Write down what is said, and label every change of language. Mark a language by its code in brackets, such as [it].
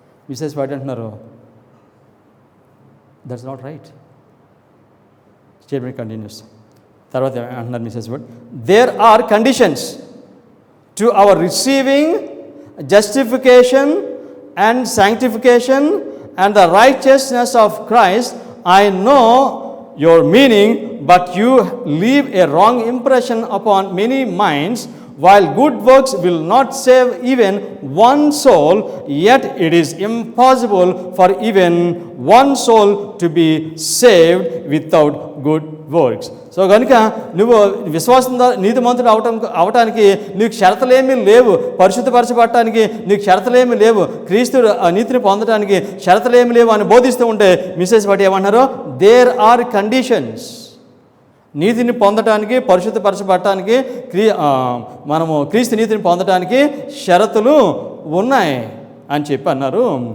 [en] Mrs White [te] అంటున్నారు, [en] That's not right. Statement continues. [te] తర్వాత అంటున్నారు [en] Mrs White, there are conditions to our receiving justification and sanctification and the righteousness of Christ, I know your meaning, but you leave a wrong impression upon many minds. While good works will not save even one soul, yet it is impossible for even one soul to be saved without good works. [te] So కనుక నువ్వు విశ్వాసం నీతిమంతుడు అవటానికి నీకు షరతులేమీ లేవు. పరిశుద్ధపరచబడటానికి నీకు షరతులేమీ లేవు. క్రీస్తు నీతిని పొందడానికి షరతులేమీ లేవు అని బోధిస్తూ ఉంటే మిస్సెస్ బట్టి ఏమన్నారు? [en] There are conditions. [te] నీతిని పొందటానికి, పరిశుద్ధపరచబడటానికి, మనము క్రీస్తు నీతిని పొందటానికి షరతులు ఉన్నాయి అని చెప్పి అన్నారు.